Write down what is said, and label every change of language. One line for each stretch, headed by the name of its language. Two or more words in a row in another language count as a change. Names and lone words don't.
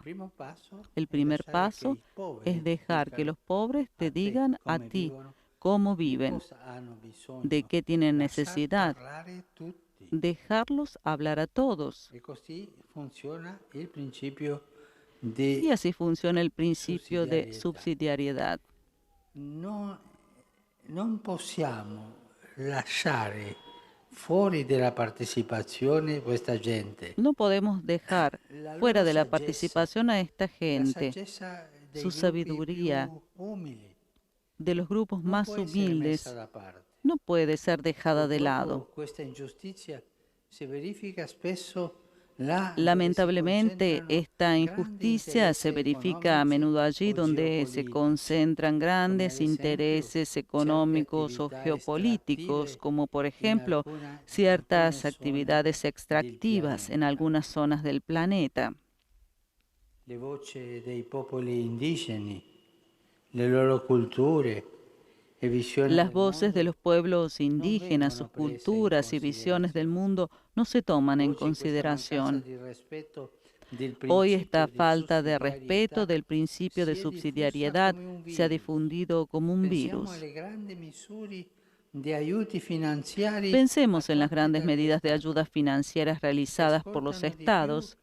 Spanish: El primer paso es dejar que los pobres te digan a ti cómo viven, de qué tienen necesidad, dejarlos hablar a todos. Y así funciona el principio de subsidiariedad.
Italian: Non possiamo lasciare fuori della partecipazione questa gente.
Spanish: No podemos dejar fuera de la participación a esta gente. Su sabiduría de los grupos más humildes no puede ser dejada de lado. Lamentablemente, esta injusticia se verifica a menudo allí donde se concentran grandes intereses económicos o geopolíticos, como por ejemplo ciertas actividades extractivas en algunas zonas del planeta.
Italian: Le voci dei popoli indigeni, le loro culture e visioni.
Spanish: Las voces de los pueblos indígenas, sus culturas y visiones del mundo no se toman en consideración. Hoy esta falta de respeto del principio de subsidiariedad se ha difundido como un virus. Pensemos en las grandes medidas de ayudas financieras realizadas por los estados.